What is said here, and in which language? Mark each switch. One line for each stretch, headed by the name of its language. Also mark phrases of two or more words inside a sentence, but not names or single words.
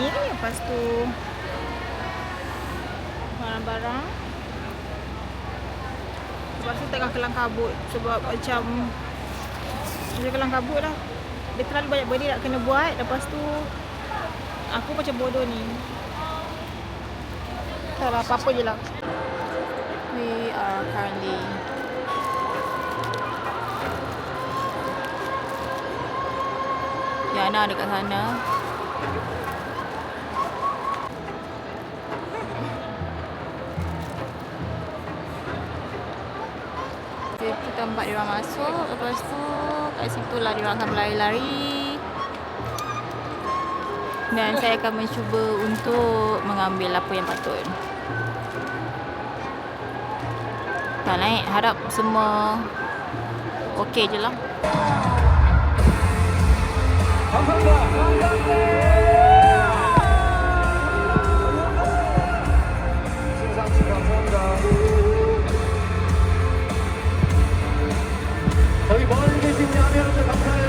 Malay: Lepas tu barang-barang. Lepas tu tengah kelang kabut. Sebab macam dia kelang kabut lah. Dia terlalu banyak benda nak kena buat. Lepas tu aku macam bodoh ni. Tak lah, apa-apa je lah.
English: We are currently Yana
Malay: dekat sana. Itu tempat dia orang masuk. Lepas tu kat situ lah dia orang akan berlari-lari. Dan saya akan mencuba untuk mengambil apa yang patut. Dah naik, harap semua okey je lah.
Korean: 저희 멀리 계신 야매 여러분들 감사해요.